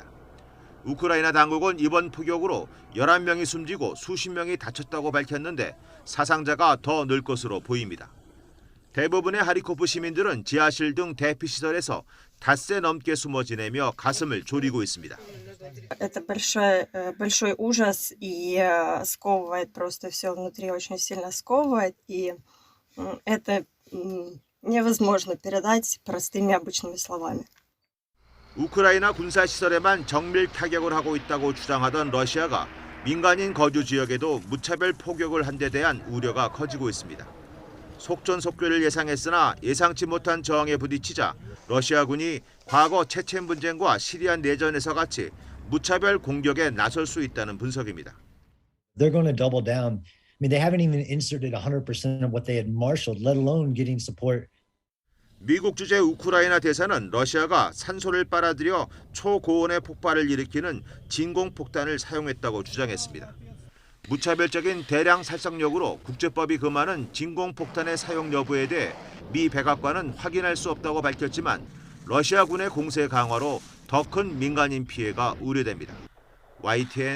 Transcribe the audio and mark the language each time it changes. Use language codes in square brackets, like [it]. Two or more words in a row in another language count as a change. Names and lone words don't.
[ko] 우크라이나 당국은 이번 포격으로 11명이 숨지고 수십 명이 다쳤다고 밝혔는데 사상자가 더 늘 것으로 보입니다. 대부분의 하리코프 시민들은 지하실 등 대피시설에서 닷새 넘게 숨어 지내며 가슴을 졸이고 있습니다. [ru] Это большой ужас и сковывает просто все внутри, очень сильно сковывает, и это невозможно передать простыми обычными словами. [ko] 우크라이나 군사시설에만 정밀 타격을 하고 있다고 주장하던 러시아가 민간인 거주 지역에도 무차별 포격을 한 데 대한 우려가 커지고 있습니다. 속전속결을 예상했으나 예상치 못한 저항에 부딪히자 러시아군이 과거 체첸 분쟁과 시리아 내전에서 같이 무차별 공격에 나설 수 있다는 분석입니다. [en] They're going to double down. I mean, they haven't even inserted 100% of what they had marshaled, let alone getting support. [ko] 미국 주재 우크라이나 대사는 러시아가 산소를 빨아들여 초고온의 폭발을 일으키는 진공폭탄을 사용했다고 주장했습니다. 무차별적인 대량 살상력으로 국제법이 금하는 진공폭탄의 사용 여부에 대해 미 백악관은 확인할 수 없다고 밝혔지만 러시아군의 공세 강화로 더 큰 민간인 피해가 우려됩니다.